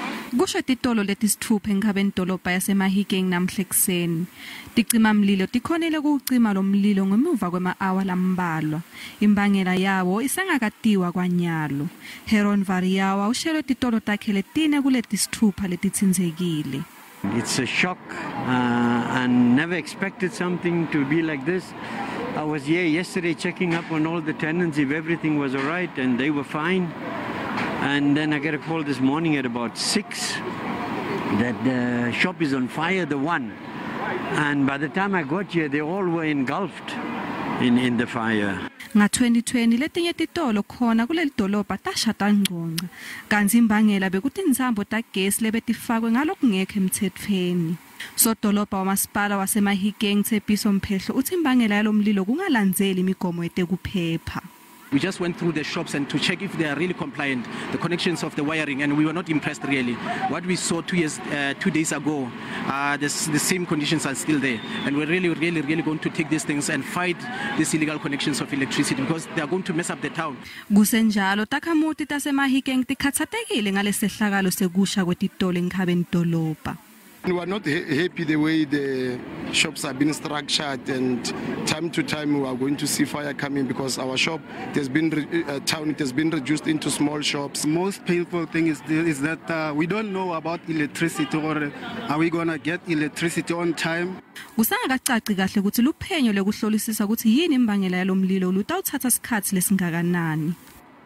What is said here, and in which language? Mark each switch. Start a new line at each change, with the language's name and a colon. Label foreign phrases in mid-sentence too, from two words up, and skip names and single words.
Swati: Kusho titolo letisithupha enkhabeni dolobha yaseMahikeng namhla ekuseni. Ticimamlilo tikhonile ukucima lo mlilo ngemuva kwema-hour lambalwa. Imbangela yawo isengakatiwa kwanyalo. Heron Variawa ushelo titolo takhe letine kuletisithupha letitsinzekile.
English: It's a shock and never expected something to be like this. I was here yesterday checking up on all the tenants if everything was all right and they were fine. And then I get a call this morning at about 6 that the shop is on fire, the one. And by the time I got here, they all were engulfed in the fire.
Swati: Nga 2020 letinye titolo khona kuleli dolobha tashata ngqongqa. Kanzi imbangela bekuthi inzambo tagesi lebetifakwe ngalokungekho emthethweni. So dolobha wamasipala waseMahikeng Tshepiso Mphehlo uthi imbangela yalomlilo kungalandzeli imigomo yetekuphepha.
English: We just went through the shops and to check if they are really compliant, the connections of the wiring, and we were not impressed really. What we saw 2 days ago, the same conditions are still there. And we're really going to take these things and fight these illegal connections of electricity because they are going to mess up the town.
Swati: Kusenjalo takhamuti taseMahikeng tikhathatekile ngalesehlakalo sekusha kwetitolo enkhabeni dolobha.
English: We are not happy the way the shops have been structured, and time to time we are going to see fire coming because our shop has been reduced into small shops. Most painful thing is that we don't know about electricity, or are we going to get electricity on time.
Swati: Kusangakacaci kahle ukuthi luphenyo lekuhlolisisa ukuthi yini imbangela yalomlilo lutawuthatha isikhathi lesingakanani.